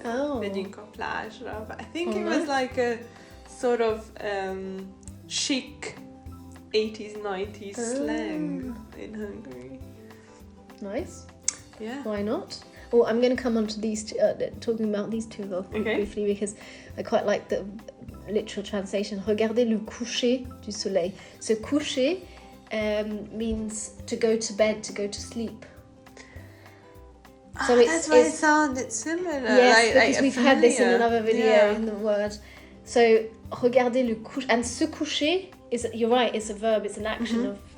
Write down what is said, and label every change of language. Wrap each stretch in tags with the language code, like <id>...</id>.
<hu>Megyünk a plázsra.</hu> <en>But I think it was like a sort of chic 80s, 90s slang in Hungary. Nice. Yeah. Why not? Well, I'm going to come on to these two, talking about these two briefly, because I quite like the literal translation.</en> <fr>Regardez le coucher du soleil.</fr> <en>So coucher means to go to bed, to go to sleep. So that's why it sounded similar. Yes, because we've had this in another video in the word. So</en> <fr>regardez le coucher,</fr> <en>and se coucher is, you're right, it's a verb, it's an action of.</en>